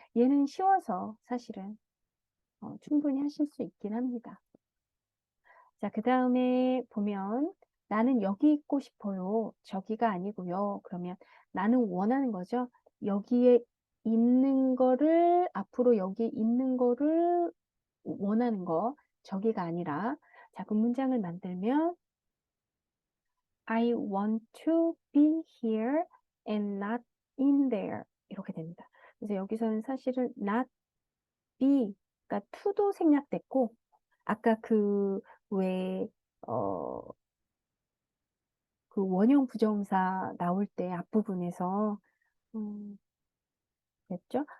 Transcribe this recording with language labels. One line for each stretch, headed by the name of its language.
Korean: 얘는 쉬워서 사실은 충분히 하실 수 있긴 합니다. 자, 그 다음에 보면 나는 여기 있고 싶어요. 저기가 아니고요. 그러면 나는 원하는 거죠. 여기에 있는 거를 앞으로 여기 있는 거를 원하는 거. 저기가 아니라 자, 그 문장을 만들면
English: I want to be here and not in there
Korean: 이렇게 됩니다. 그래서 여기서는 사실은 not be, 그러니까 to도 생략됐고 아까 왜 그 원형 부정사 나올 때 앞부분에서 됐죠?